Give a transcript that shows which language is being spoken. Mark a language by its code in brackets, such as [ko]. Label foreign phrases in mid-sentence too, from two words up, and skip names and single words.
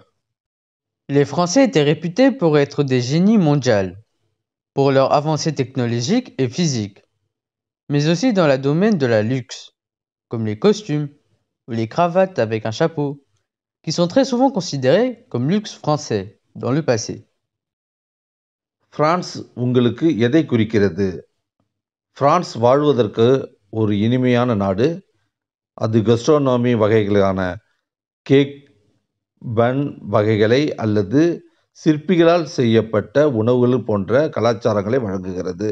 [fr] Les Français étaient réputés pour être des génies mondiaux, pour leurs avancées technologiques et physiques, mais aussi dans le domaine de la luxe, comme les costumes ou les cravates avec un chapeau, qui sont très souvent considérés comme luxe français dans le passé. [ta] பிரான்ஸ் உங்களுக்கு எதை குறிக்கிறது? பிரான்ஸ் வாழ்வதற்கு ஒரு இனிமையான நாடு. அது கஸ்ட்ரோனோமி வகைகளான கேக், பன் வகைகளை அல்லது சிற்பிகளால் செய்யப்பட்ட உணவுகள் போன்ற கலாச்சாரங்களை வழங்குகிறது.